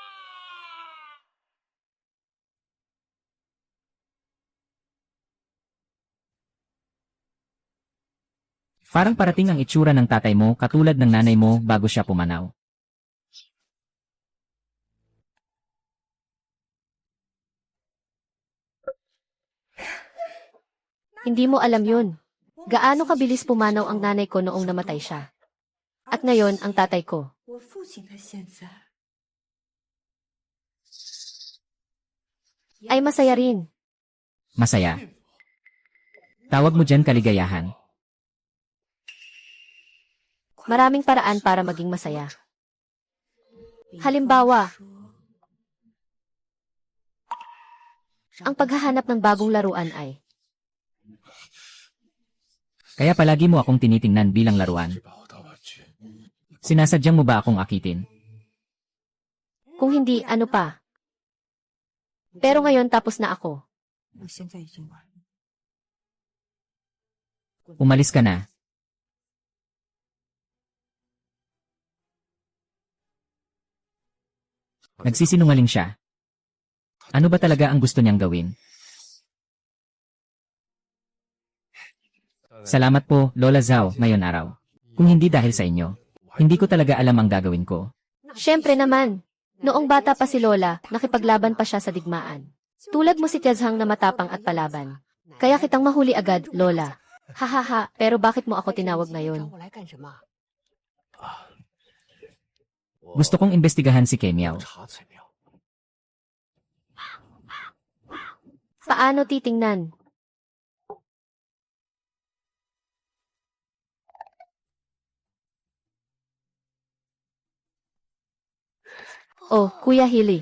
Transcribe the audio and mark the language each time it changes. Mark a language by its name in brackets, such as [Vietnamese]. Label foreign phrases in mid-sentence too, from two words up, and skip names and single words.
[Filipino] Parang parating ang itsura ng tatay mo katulad ng nanay mo bago siya pumanaw. Hindi mo alam yun. Gaano kabilis pumanaw ang nanay ko noong namatay siya. At ngayon, ang tatay ko. [Chinese] 我父亲他现在 [Filipino] Ay masaya rin. Masaya. Tawag mo dyan kaligayahan. Maraming paraan para maging masaya. Halimbawa, ang paghahanap ng bagong laruan ay Kaya palagi mo akong tinitingnan bilang laruan. Sinasadyang mo ba akong akitin? kung hindi, ano pa. Pero ngayon tapos na ako. [Chinese] 我现在已经完了。 [Filipino] Umalis ka na. Nagsisinungaling siya. Ano ba talaga ang gusto niyang gawin? Salamat po, Lola Zhao, ngayon araw. Kung hindi dahil sa inyo, hindi ko talaga alam ang gagawin ko. Siyempre naman. Noong bata pa si Lola, nakipaglaban pa siya sa digmaan. Tulad mo si Tiazhang na matapang at palaban. Kaya kitang mahuli agad, Lola. Hahaha, pero bakit mo ako tinawag ngayon? [Chinese] 我来干什么？ [Filipino] Gusto kong imbestigahan si Kemiao. Paano titingnan? Oh, Kuya Hili.